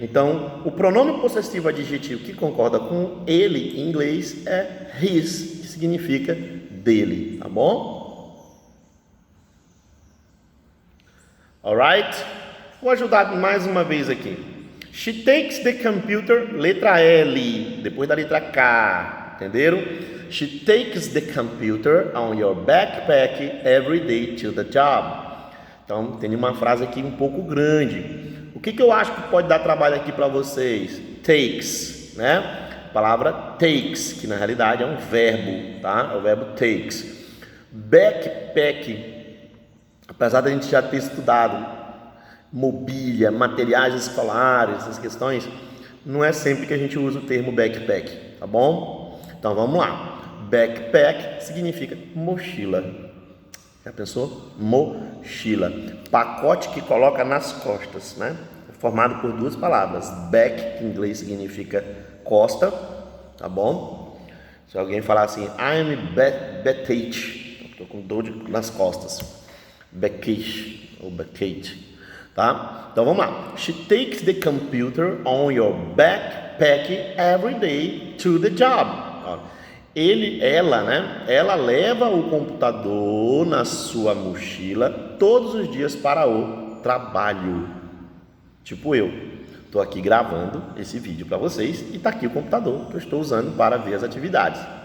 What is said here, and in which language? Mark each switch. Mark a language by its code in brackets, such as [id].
[pt] Então, o pronome possessivo adjetivo que concorda com ele em inglês é his, que significa dele, tá bom? Alright? Vou ajudar mais uma vez aqui. [en] She takes the computer, [pt] letra L, depois da letra K, entenderam? [en] She takes the computer on your backpack every day to the job. [pt] Então, tem uma frase aqui um pouco grande. O que eu acho que pode dar trabalho aqui para vocês? Takes, né? A palavra takes, que na realidade é um verbo, tá? É o verbo takes. Backpack. Apesar da gente já ter estudado mobília, materiais escolares, essas questões, não é sempre que a gente usa o termo backpack, tá bom? Então vamos lá. Backpack significa mochila. Já pensou? Mochila. Pacote que coloca nas costas, né? É formado por duas palavras. Back, que em inglês significa costa, tá bom? Se alguém falar assim, [en] I'm backache, [pt] estou com dor nas costas. Backache ou backate, tá? Então vamos lá. [en] She takes the computer on your backpack every day to the job. [pt] Ela, né? Ela leva o computador na sua mochila todos os dias para o trabalho. Tipo eu. Estou aqui gravando esse vídeo para vocês e está aqui o computador que eu estou usando para ver as atividades.